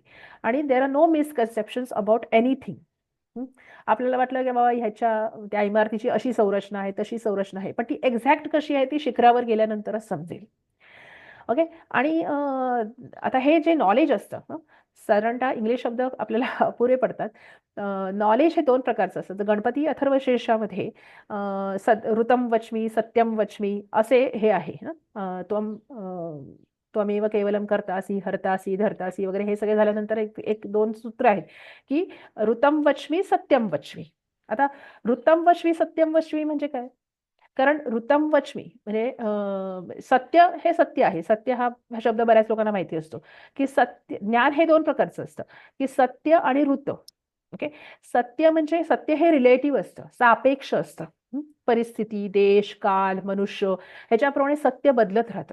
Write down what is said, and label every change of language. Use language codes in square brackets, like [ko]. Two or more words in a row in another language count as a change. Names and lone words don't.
[mr] आणि [en] there are no misconceptions about anything. [mr] आपल्याला वाटलं की बाबा ह्याच्या त्या इमारतीची अशी संरचना आहे, तशी संरचना आहे, पण ती एक्झॅक्ट कशी आहे ती शिखरावर गेल्यानंतरच समजेल, ओके? आणि आता हे जे नॉलेज असतं, साधारणतः इंग्लिश शब्द आपल्याला अपुरे पडतात. नॉलेज हे 2 प्रकारचं असतं. गणपती अथर्वशीर्षामध्ये [sa] ऋतं वच्मी, सत्यम वच्मी [mr] असे हे आहे ना. [sa] त्वमेव केवलम कर्तासि, हर्तासि, धर्तासि [mr] वगैरे हे सगळे झाल्यानंतर एक 2 सूत्र आहेत की [sa] ऋतं वच्मी, सत्यम वच्मी. [mr] आता [sa] ऋतं वच्मी, सत्यम वच्मी [mr] म्हणजे काय? कारण [sa] ऋतम वच्मी [mr] म्हणजे सत्य हे सत्य आहे. सत्य हा शब्द बऱ्याच लोकांना माहिती असतो की ज्ञान हे 2 प्रकारचं असतं की सत्य आणि ऋत, ओके? सत्य म्हणजे सत्य हे रिलेटिव्ह असतं, सापेक्ष असतं. परिस्थिती, देश, काल, मनुष्य ह्याच्याप्रमाणे सत्य बदलत राहतं.